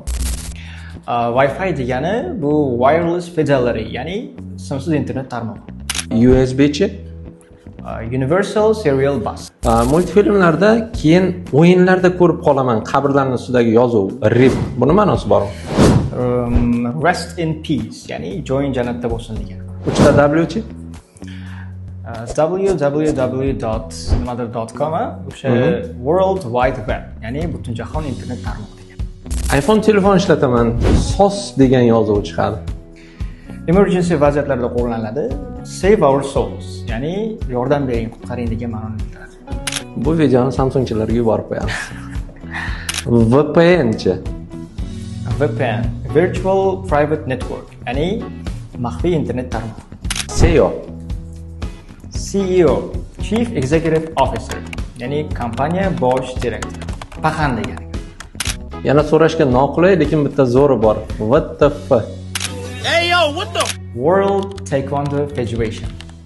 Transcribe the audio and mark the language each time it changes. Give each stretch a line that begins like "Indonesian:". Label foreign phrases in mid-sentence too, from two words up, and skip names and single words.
Uzbek: Wi-Fi degani bu
English: wireless fidelity,
Uzbek: ya'ni simsiz internet tarmog'i. USB-chi?
English: Universal Serial Bus.
Uzbek: Multfilmlarda keyin o'yinlarda ko'rib qolaman qabrlarning ustidagi yozuv, RIP. Buni ma'nosi bormi?
English: Rest in peace,
Uzbek: ya'ni joying jannatda bo'lsin degan. 3ta W-chi? www.nimadir.com o'sha World Wide Web, ya'ni butun jahon internet tarmog'i degan. iPhone telefon ishlataman, SOS degan yozuv chiqadi. Emergency vaziyatlarda qo'llaniladi.
English: Save our souls,
Uzbek: ya'ni yordam bering, qutqaring degan ma'noni bildiradi. Bu videoni Samsungchilarga yuborib qo'yamiz. VPN-chi? VPN,
English: Virtual Private Network,
Uzbek: ya'ni maxfiy internet tarmog'i. SEO?
English: CEO, Chief Executive Officer,
Uzbek: ya'ni kompaniya bosh direktori. Paxan degani. Yana so'rashga noqulay, lekin bitta zo'ri bor. WTF?
English: Hey yo, what the? World Taekwondo Federation.